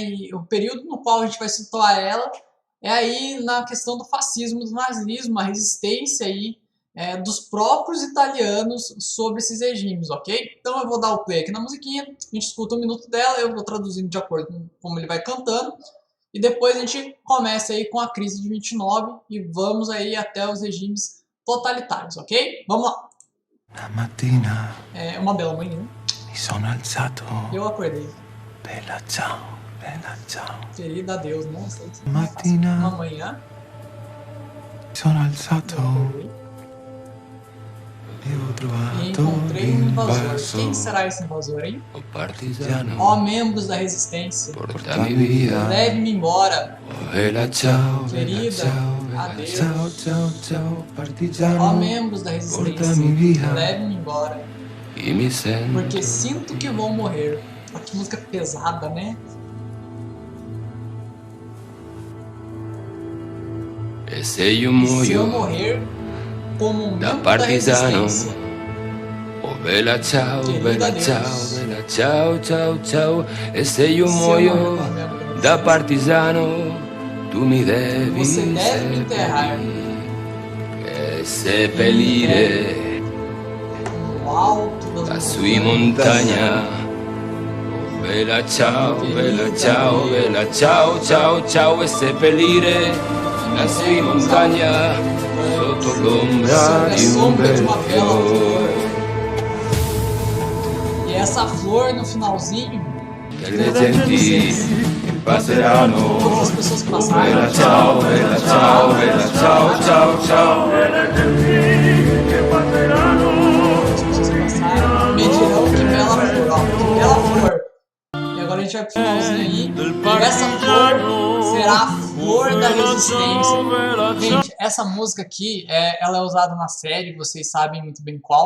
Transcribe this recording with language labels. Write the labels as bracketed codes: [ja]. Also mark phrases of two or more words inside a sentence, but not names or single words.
[pt] E o período no qual a gente vai situar ela é aí na questão do fascismo, do nazismo, a resistência aí dos próprios italianos sobre esses regimes, ok? Então eu vou dar o play aqui na musiquinha, a gente escuta um minuto dela, eu vou traduzindo de acordo com como ele vai cantando, e depois a gente começa aí com a crise de 29 e vamos aí até os regimes totalitários, ok? Vamos lá! [it] Una mattina [pt] É uma bela manhã. [it] mi sono alzato. [pt] Eu acordei. [it] Bella ciao, bella ciao. [pt] Querida Deus, não sei se [it] Mattina [pt] uma manhã. [it] mi sono alzato [pt] Eu acordei [it] e ho [pt] e [it] trovato [pt] encontrei um invasor. [it] l'invaso. [pt] Quem será esse invasor, hein? [it] O partigiano, [pt] Ó membros da resistência, [it] portami via. [pt] leve-me embora. [it] Oh, bella ciao, bella [pt] Querida, [it] ciao, bella [pt] adeus. [it] Ciao, ciao, ciao, [pt] Ó [it] partigiano. [pt] membros da resistência, [it] Porta-me via. [pt] leve-me embora. [it] E mi sento [pt] Porque sinto que vou morrer. Olha que música pesada, né? [it] e se io [pt] E se eu [it] muoio [pt] morrer como um [it] da [pt] membro da [it] partigiano. [pt] resistência, [it] Oh, bella ciao, [pt] Querida [it] bella [pt] Deus. [it] ciao, bella ciao, ciao, ciao. E se io [pt] se eu morrer [it] muoio [pt] como membro da resistência, [it] da partigiano, tu mi devi [pt] você deve me enterrar [it] e seppellire [pt] no alto das [it] la sua [pt] montanhas. [it] montagna. Oh, bella ciao, bella ciao, bella ciao, ciao, ciao. E seppellire la sua montagna sotto l'ombra [pt] Sob a [it] di un [pt] sombra de [it] bel [pt] uma bela [it] fiore. [pt] flor. E essa flor no finalzinho, [it] Che le genti passeranno. [pt] todas as pessoas que [it] Oh, [pt] passaram, [it] bella ciao, bella ciao, bella ciao, ciao, ciao. [pt] as pessoas que passaram, me dirão que bela flor, ó, que bela flor. E agora a gente vai pro finalzinho aí, e essa flor será a flor da resistência. Gente, essa música aqui, ela é usada na série, vocês sabem muito bem qual.